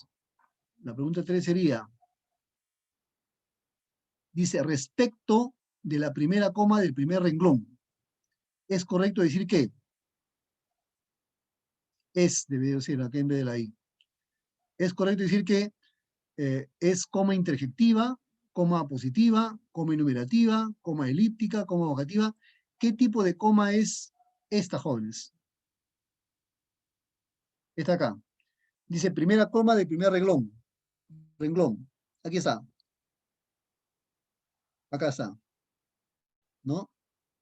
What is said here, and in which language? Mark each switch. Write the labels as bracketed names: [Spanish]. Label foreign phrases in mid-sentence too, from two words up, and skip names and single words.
[Spanish] La pregunta 3 sería, dice, respecto de la primera coma del primer renglón, ¿es correcto decir que? Debe decir acá en vez de la I. ¿Es correcto decir que es coma interjectiva, coma positiva, coma enumerativa, coma elíptica, coma vocativa? ¿Qué tipo de coma es esta, jóvenes? Esta acá. Dice primera coma del primer renglón. Renglón. Aquí está. Acá está. ¿No?